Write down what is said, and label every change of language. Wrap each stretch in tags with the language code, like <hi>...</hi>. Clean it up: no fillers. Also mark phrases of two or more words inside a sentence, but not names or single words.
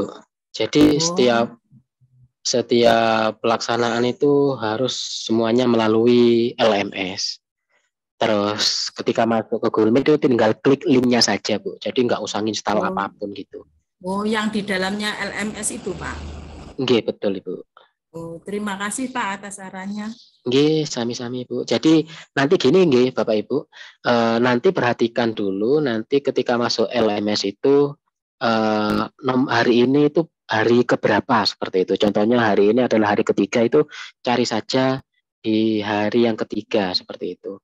<id>Jadi setiap pelaksanaan itu harus semuanya melalui LMS. Terus ketika masuk ke Google Meet itu tinggal klik linknya saja Bu. Jadi nggak usah install apapun gitu. Oh, yang di dalamnya LMS itu Pak? Oke, betul Ibu. Oh, terima kasih Pak atas sarannya. Nggih, sami-sami Bu. Jadi nanti gini nggih Bapak Ibu, nanti perhatikan dulu nanti ketika masuk LMS itu hari ini itu hari keberapa seperti itu. Contohnya hari ini adalah hari ketiga, itu cari saja di hari yang ketiga seperti itu.</id>